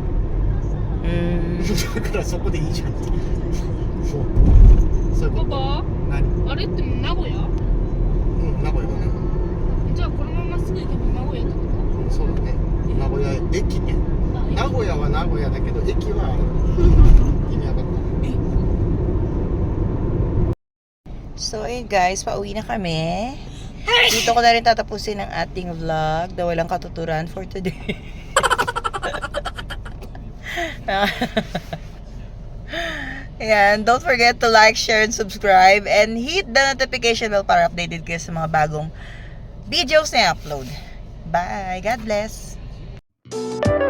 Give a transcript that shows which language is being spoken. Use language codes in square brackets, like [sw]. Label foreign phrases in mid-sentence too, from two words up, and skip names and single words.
[ja] だからそこでいいじゃんって。そういうこと。パパ、何？あれって名古屋？うん、名古屋だね。じゃあこのまますぐ行けば名古屋ってこうん、そうだね。名古屋駅ね。と？あ、名古屋は名古屋だけど駅は意味わかった。 [tl] So, guys, pauwi na kami. Dito ko na rin tatapusin ang ating vlog na walang katuturan [en] for today. Ayan, don't forget to like, share, and subscribe, and hit the notification bell [tl] para updated kayo sa mga bagong videos na i-upload. [en] Bye! God bless!